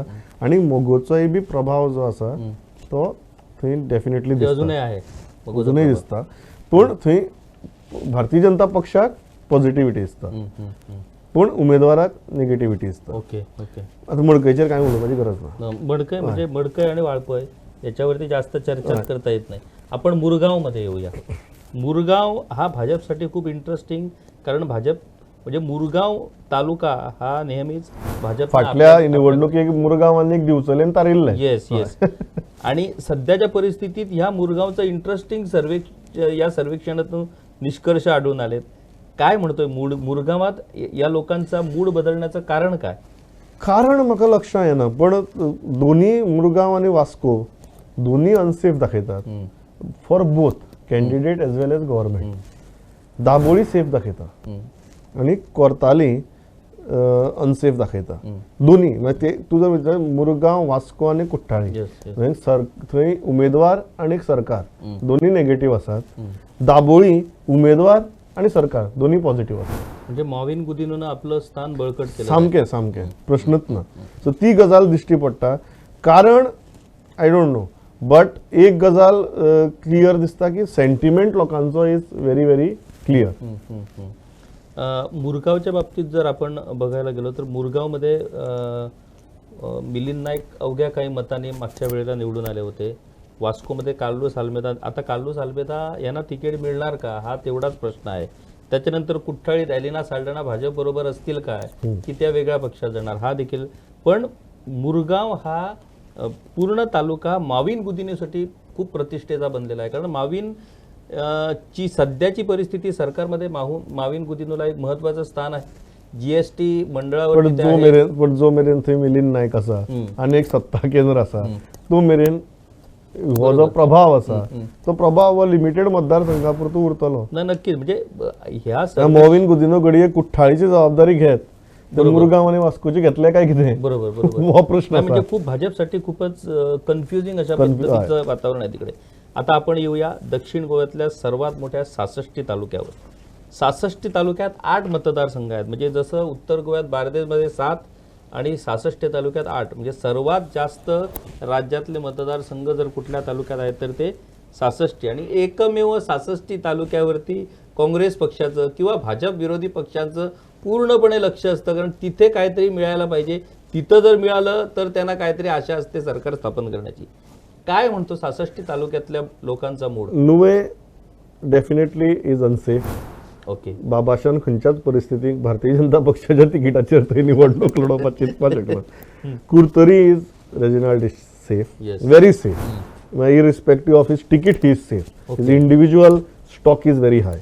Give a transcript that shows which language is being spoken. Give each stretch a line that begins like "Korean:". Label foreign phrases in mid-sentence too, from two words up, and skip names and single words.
Konkani: आणि मोगोचोय बी प्रभाव जो आसा तो थंय डेफिनेटली अजूनय दिसता. पण थंय भारतीय जनता पक्षाक पॉझिटिव्हिटी दिसता पण उमेदवाराक नेगेटिव्हिटी दिसता.
English: okay okay.
Konkani: आता मडकयचेर काय उलोवपाची गरज ना.
Marathi: मडकय म्हणजे मडकय आणि वाळपय याच्यावरती जास्त चर्चा करता येत नाही. आपण मुरगाव मध्ये येऊया. मुरगाव हा भाजपसाठी खूप इंटरेस्टिंग कारण भाजप म्हणजे मुरगाव तालुका हा नेहमीच भाजप
Konkani: फाटल्या निवडणुकीक मुरगावांनी एक दिवचलेन तारिल्ले.
English: yes yes.
Marathi: आणि सध्याच्या परिस्थितीत ह्या मुरगावचं इंटरेस्टिंग या सर्वेक्षणातून निष्कर्ष आढळून आलेत काय म्हणतोय मुरगावात या लोकांचा मूड बदलण्याचं कारण काय?
Konkani: कारण म्हाका लक्षात येना, पण दोन्ही मुरगांव आणि वास्को दोन्ही अनसेफ दाखयतात
English: for both candidate as well as government.
Konkani: दाबोळी सेफ दाखयता आणि कोर्ताली अनसेफ दाखयता.
Marathi: दोन्ही म्हणजे ते तुझं विचार मुरगांव, वास्को आणि कुठ्ठाळी थंय उमेदवार आणि सरकार दोन्ही नेगेटिव्ह असतात. दाबोळी उमेदवार आणि सरकार दोन्ही पॉझिटिव्ह असतात. म्हणजे मॉविन गुदिनून आपलं स्थान बळकट केलं.
Konkani: सामकें प्रश्नच ना. सो ती गजाल दिश्टी पडटा. कारण
English: I don't know, but
Konkani: एक गजाल क्लियर दिसता की सेंटिमेंट लोकांचो
English: is very very clear.
Marathi: मुरगावच्या बाबतीत जर आपण बघायला गेलो तर मुरगावमध्ये मिलिंद नाईक अवघ्या काही मतांनी मागच्या वेळेला निवडून आले होते. वास्कोमध्ये कार्लोस आल्मेदा, आता कार्लोस आल्मेदा यांना तिकीट मिळणार का हा तेवढाच प्रश्न आहे. त्याच्यानंतर कुठ्ठाळीत एलिना साल्ढाणा भाजप बरोबर असतील काय की त्या वेगळ्या पक्षात जाणार हा देखील. पण मुरगाव हा पूर्ण तालुका माविन गुदिनीसाठी खूप प्रतिष्ठेचा बनलेला आहे. कारण माविन ची सध्याची परिस्थिती सरकारमध्ये माविन गुदिनूला एक महत्वाचं स्थान आहे. जीएसटी मंडळावर
Konkani: पण जो मेरेन थंय मिलिंद नायक आसा आणि एक सत्ता केंद्र आसा तो मेरेन हो जो प्रभाव आसा तो प्रभाव लिमिटेड मतदारसंघापुरतो उरतलो
Marathi: ना. नक्कीच म्हणजे ह्या
Konkani: मोविन गुदिनो घडये कुठ्ठाळीची जबाबदारी घेत तर मुरगांव आणि वास्कोची घेतले काय कितें बरोबर बरोबर हो प्रश्न
Marathi: म्हणजे खूप भाजपसाठी खूपच कन्फ्युजिंग अशा पद्धतीचं वातावरण आहे तिकडे. आता आपण येऊया दक्षिण गोव्यातल्या सर्वात मोठ्या 66 तालुक्यावर. 66 तालुक्यात 8 मतदारसंघ आहेत. म्हणजे जसं उत्तर गोव्यात बार्देजमध्ये 7 आणि 66 तालुक्यात 8, म्हणजे सर्वात जास्त राज्यातले मतदारसंघ जर कुठल्या तालुक्यात आहेत तर ते 66. आणि एकमेव 66 तालुक्यावरती काँग्रेस पक्षाचं किंवा भाजप विरोधी पक्षांचं पूर्णपणे लक्ष असतं. कारण तिथे काहीतरी मिळायला पाहिजे. तिथं जर मिळालं तर त्यांना काहीतरी आशा असते सरकार स्थापन करण्याची. काय म्हणतो 66 तालुक्यातल्या लोकांचा मूड?
English: Nuvem definitely is unsafe. ओके.
Konkani: बाबाशान खंयच्याच परिस्थितीत भारतीय जनता पक्षाच्या तिकिटाचेर थंय निवडणूक लढोवपाक चिंतपाक शकना.
English: Curtorim is Reginald is safe, very safe. irrespective of his ticket he is safe. His individual stock is very high.